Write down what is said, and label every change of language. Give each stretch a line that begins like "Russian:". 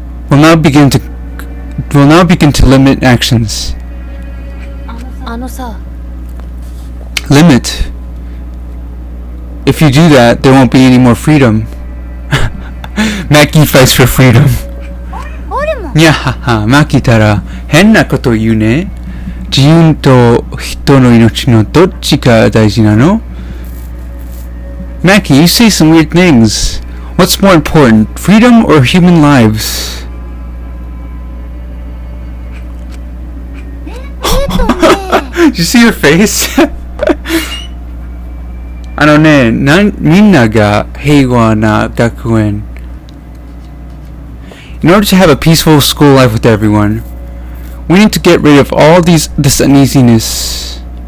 English: We'll now begin to limit actions.
Japanese: あのさ
English: Limit. If you do that, there won't be any more freedom. Maki fights for freedom.
Japanese: にゃはは、Maki たら変なこと言うね。自由と人の命のどっちが大事なの？
English: Maki, you say some weird things. What's more important, freedom or human lives? Did you see her face?
Japanese: あのね、みんなが平和な学園。
English: In order to have a peaceful school life with everyone, we need to get rid of all this uneasiness.